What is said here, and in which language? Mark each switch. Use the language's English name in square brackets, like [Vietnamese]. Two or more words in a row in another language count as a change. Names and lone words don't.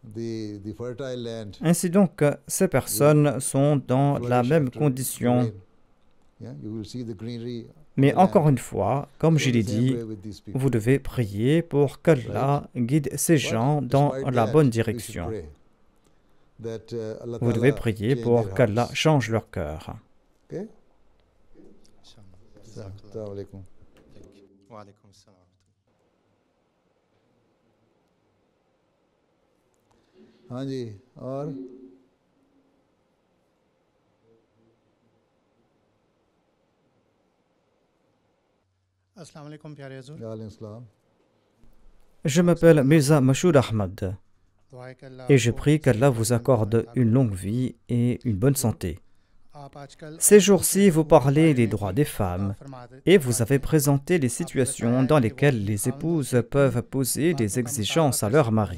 [French] Ainsi donc, ces personnes sont dans la même condition. Mais encore une fois, comme je l'ai dit, vous devez prier pour qu'Allah guide ces gens dans la bonne direction. Vous devez prier pour qu'Allah change leur cœur. [Hindi] हाँ जी और [Arabic] السلام عليكم [Hindi] प्यारे हुजूर। [French] Je m'appelle Mirza Mashoud Ahmad et je prie qu'Allah vous accorde une longue vie et une bonne santé. Ces jours-ci, vous parlez des droits des femmes et vous avez présenté les situations dans lesquelles les épouses peuvent poser des exigences à leur mari.